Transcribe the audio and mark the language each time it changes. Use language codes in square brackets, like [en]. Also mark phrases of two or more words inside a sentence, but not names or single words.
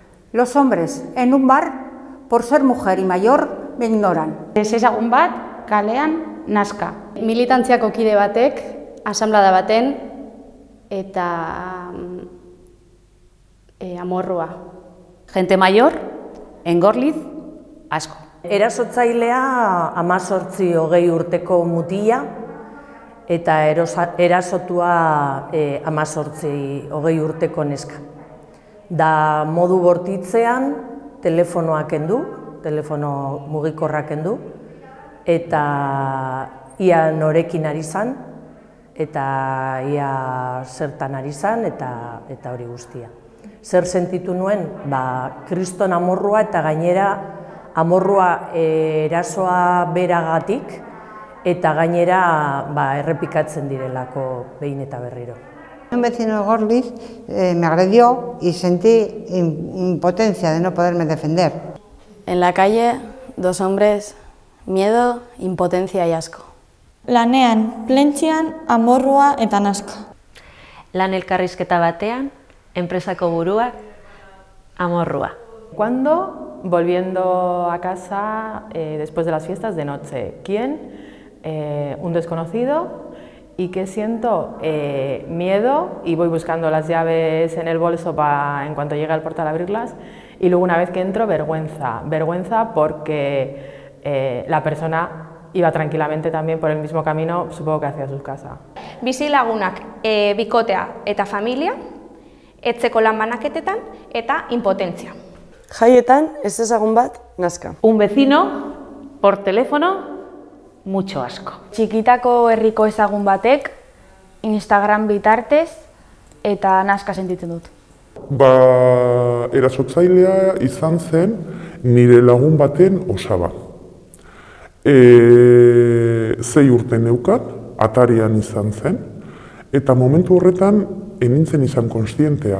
[es] Los hombres en un bar, por ser mujer y mayor, me ignoran. [eu] Ezagun bat, kalean, naska. Militantziako kide batek, asanblada baten, eta amorrua. [es] Gente mayor, engorliz, asko. [eu] Erasotzailea 18-20 urteko mutila, eta erasotua 18-20 urteko neska. Da modu bortitzean telefonoa kendu, telefono mugikorra kendu, eta ia norekin ari zan, eta ia zertan ari zan, eta hori guztia. Zer sentitu nuen? Kriston amorrua eta gainera amorrua erasoa beragatik, eta gainera errepikatzen direlako behin eta berriro. [es] Un vecino de Gorliz me agredió y sentí impotencia de no poderme defender. En la calle, 2 hombres, miedo, impotencia y asco. [eu] Lanean, plentzian, amorrua eta naska. Lan elkarrizketa batean, enpresako buruak, amorrua. [es] ¿Cuándo? Volviendo a casa después de las fiestas de noche. ¿Quién? Un desconocido. ¿Y qué siento? Miedo, y voy buscando las llaves en el bolso en cuanto llegue al portal a abrirlas. Y luego una vez que entro, vergüenza. Vergüenza porque la persona iba tranquilamente también por el mismo camino, supongo que hacia su casa. [eu] Bizilagunak, bikotea eta familia, etzeko lan banaketetan eta impotentzia. Jaietan, ezagun bat, naska. [es] Un vecino, por teléfono, mucho asco. [eu] Txikitako herriko ezagun batek, Instagram bitartez eta naska sentitzen dut. Erasotzailea izan zen nire lagun baten osaba. 6 urte neukan, atarian izan zen, eta momentu horretan enintzen izan konstientea.